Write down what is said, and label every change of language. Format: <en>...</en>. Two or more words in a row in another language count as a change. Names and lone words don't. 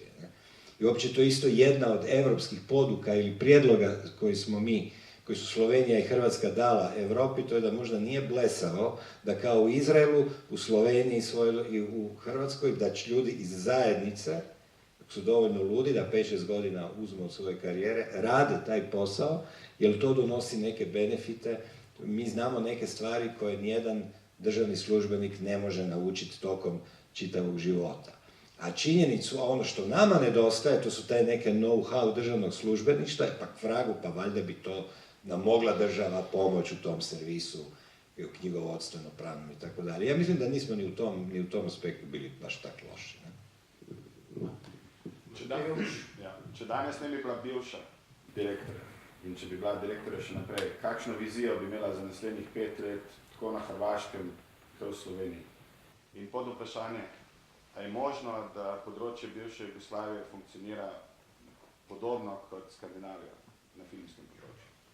<hr>I uopće to je isto jedna od evropskih poduka ili prijedloga koji su Slovenija i Hrvatska dala Europi, to je da možda nije blesavo da kao u Izraelu, u Sloveniji i u Hrvatskoj, da će ljudi iz zajednice, ako su dovoljno ludi da 5-6 godina uzmu od svoje karijere, rade taj posao, jer to donosi neke benefite. Mi znamo neke stvari koje nijedan državni službenik ne može naučiti tokom čitavog života. A činjenicu, a ono što nama nedostaje, to su taj neke know-how državnog službeništva, pak vragu, pa valjda bi to nam mogla država pomoć u tom servisu, knjigovodstveno, pravno i tako dalje. Ja mislim da nismo ni u tom aspektu bili baš tako loši.</hr> <sl>Če danes ne bi bila bivša direktorja in če bi bila direktorja še naprej, kakšno vizijo bi imela za naslednjih 5 let, tako na Hrvaškem, kot v Sloveniji? In pod vprašanje, a je možno, da področje bivše Jugoslavije funkcionira podobno kot Skandinavija na filmskem področju?</sl>